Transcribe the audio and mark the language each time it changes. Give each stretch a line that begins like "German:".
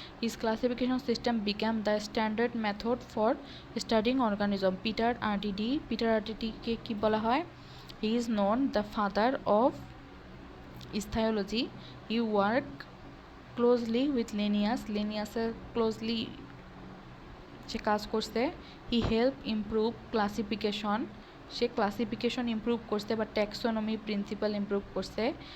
English: His classification system became the standard method for studying organism.
Bangla: Peter RTD কে কি বলা হয়?
English: He is known the father of Ichthyology. He worked closely with Linnaeus. closely
Bangla: সে কাজ করছে।
English: He helped improve classification
Bangla: say classification improve করছে বা taxonomy principal improve করছে।